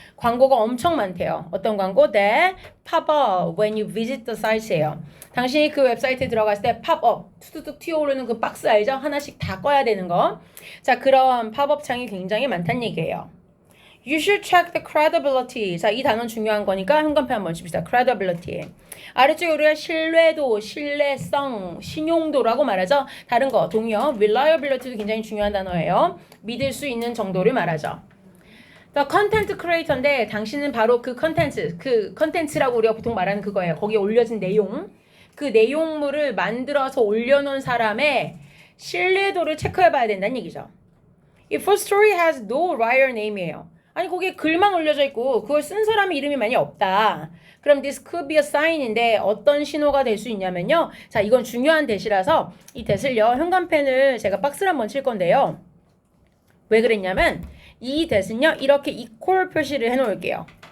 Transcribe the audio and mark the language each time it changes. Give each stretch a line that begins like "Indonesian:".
Korean: 광고가 엄청 많대요. 어떤 광고?
English: that pop up when you visit the site예요.
Korean: 당신이 그 웹사이트에 들어갔을 때 pop up 툭툭툭 튀어오르는 그 박스 알죠? 하나씩 다 꺼야 되는 거. 자, 그런 팝업 창이 굉장히 많다는 얘기예요.
English: You should check the credibility.
Korean: 자, 이 단어는 중요한 거니까 한간표 한번 칩시다.
English: credibility.
Korean: 아래쪽에 우리가 신뢰도, 신뢰성, 신용도라고 말하죠. 다른 거, 동요. reliability도 굉장히 중요한 단어예요. 믿을 수 있는 정도를 말하죠.
English: The content creator
Korean: 인데 당신은 바로 그 컨텐츠라고 우리가 보통 말하는 그거예요. 거기에 올려진 내용. 그 내용물을 만들어서 올려놓은 사람의 신뢰도를 체크해봐야 된다는 얘기죠.
English: If a story has no writer name이에요.
Korean: 아니 거기에 글만 올려져 있고 그걸 쓴 사람의 이름이 많이 없다. 그럼
English: this could be a sign
Korean: 인데 어떤 신호가 될 수 있냐면요. 자, 이건 중요한 대시라서 이 대시를요. 현관펜을 제가 박스를 한번 칠 건데요. 왜 그랬냐면 이 대시는요. 이렇게 equal 표시를 해놓을게요.